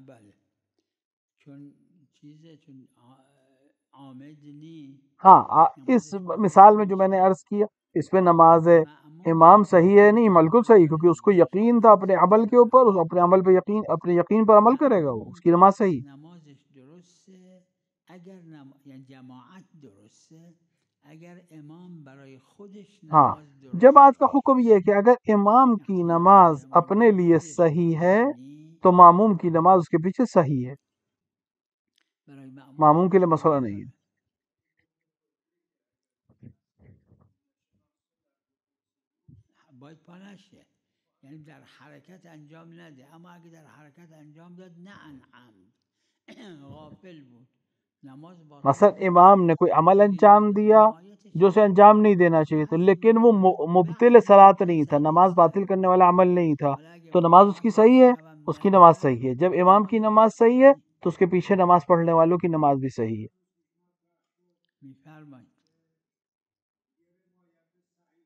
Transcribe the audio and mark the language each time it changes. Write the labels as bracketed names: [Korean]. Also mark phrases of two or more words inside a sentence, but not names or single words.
[Persian] بله، چون چیزه، چون عامد نی۔ [Urdu] ہاں، اس مثال میں جو میں نے عرض کیا اس پہ نماز امام صحیح ہے نہیں، بالکل صحیح، کیونکہ اس کو یقین تھا اپنے عمل کے اوپر، اس اپنے عمل پہ یقین، اپنے یقین پر عمل کرے گا، وہ اس کی نماز صحیح۔ [Persian] نمازش درسته اگر یعنی جماعت درسته اگر امام برای خودش [Urdu] ہاں، جماعت کا حکم یہ ہے کہ اگر امام کی نماز اپنے لیے صحیح ہے تو ماموم کی نماز اس کے پیچھے صحیح ہے، ماموم کے لیے مسئلہ نہیں ہے۔ [Persian] باید پانشه، یعنی در حرکت انجام نده، اما اگه در حرکت انجام داد نه عن عمد غافل بود نماز باطل۔ [Urdu] مثلا امام نے کوئی عمل انجام دیا جو اسے انجام نہیں دینا چاہیے تھا، لیکن وہ مبطل صلاۃ نہیں تھا، نماز باطل کرنے والا عمل نہیں تھا، تو نماز اس کی صحیح ہے، اس کی نماز صحیح ہے۔ جب امام کی نماز صحیح ہے تو اس کے پیچھے نماز پڑھنے والوں کی نماز بھی صحیح ہے۔